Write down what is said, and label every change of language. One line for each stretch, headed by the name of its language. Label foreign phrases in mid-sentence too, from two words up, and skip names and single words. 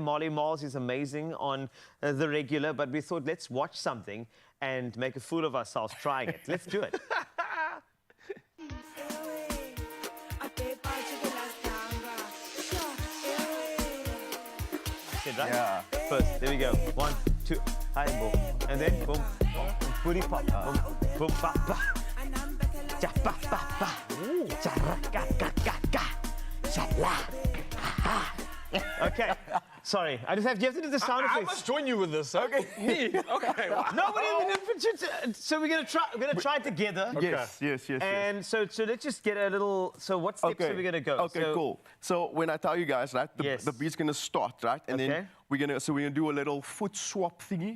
English: Molly Malls is amazing on the regular. But we thought, let's watch something and make a fool of ourselves trying it. Let's do it. Right? Yeah. First, there we go. 1, 2, high and boom. And then boom, booty pop, boom, boom, pa, pa. Ja, pa, pa, pa. Ja, ra, ga, ga, ga, ga. Ja, la. Okay. Sorry, I just have. You have to do the sound I effects. must join you with this. Okay. Me? Okay. Wow. Nobody. So we're gonna try it together. Yes. And so let's just get a little. So what steps are we gonna go? Okay, cool. So when I tell you guys, right, the beat's gonna start, right, and then we're gonna do a little foot swap thingy.